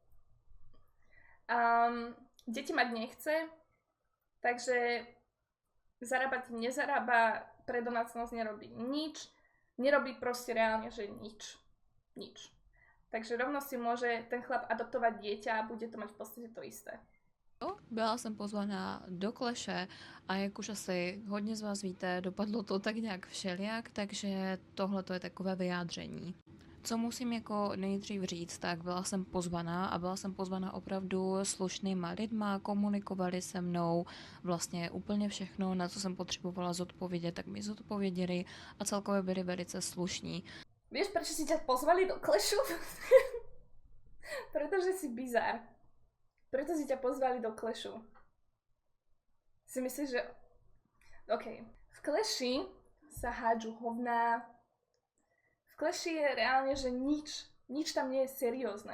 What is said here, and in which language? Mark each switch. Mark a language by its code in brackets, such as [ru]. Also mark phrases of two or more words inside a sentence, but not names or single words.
[sk] Deti mať nechce, takže zarábať nezarába, pre domácnosť nerobí nič, nerobí proste reálne, že nič. Takže rovno si môže ten chlap adoptovať dieťa a bude to mať v podstate to isté. [cs] Byla jsem pozvaná do Kleše a jak už asi hodně z vás víte, dopadlo to tak nějak všelijak, takže tohle je takové vyjádření. Co musím jako nejdřív říct, tak byla jsem pozvaná a byla jsem pozvaná opravdu slušnýma lidma, komunikovali se mnou vlastně úplně všechno, na co jsem potřebovala zodpovědět, tak mi zodpověděli a celkově byli velice slušní. [sk] Vieš, prečo si ťa pozvali do Clashu? Pretože si bizár. Preto si ťa pozvali do Clashu. Si myslíš, že... OK. V Clashi sa hádžu hovná. V Clashi je reálne, že nič tam nie je seriózne.